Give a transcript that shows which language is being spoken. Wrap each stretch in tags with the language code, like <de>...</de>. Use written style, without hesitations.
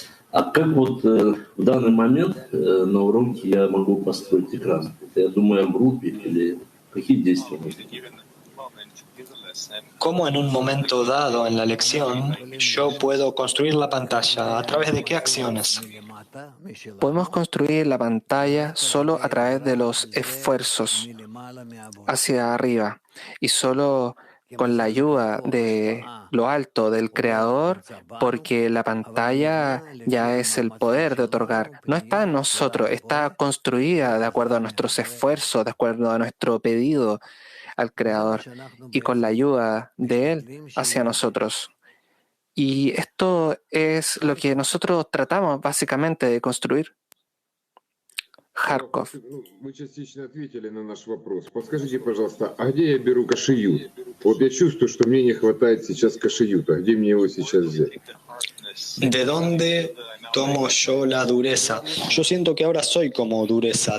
<ru>А как вот в данный момент на уроке я могу построить экран? Я думаю, в группе или какие действия нужны?</ru> <es>¿Cómo en un momento dado en la lección yo puedo construir la pantalla? ¿A través de qué acciones? Podemos construir la pantalla solo a través de los esfuerzos hacia arriba y solo con la ayuda de lo alto del Creador, porque la pantalla ya es el poder de otorgar. No está en nosotros, está construida de acuerdo a nuestros esfuerzos, de acuerdo a nuestro pedido al Creador y con la ayuda de Él hacia nosotros. Y esto es lo que nosotros tratamos básicamente de construir.</es> <ru>Харков. Вы частично ответили на наш вопрос. Подскажите, пожалуйста, а где я беру кашиют? Вот я чувствую, что мне не хватает сейчас кашиюта. Где мне его сейчас взять?</ru> <es>¿De dónde tomo yo la dureza? Yo siento que ahora soy como dureza.</es>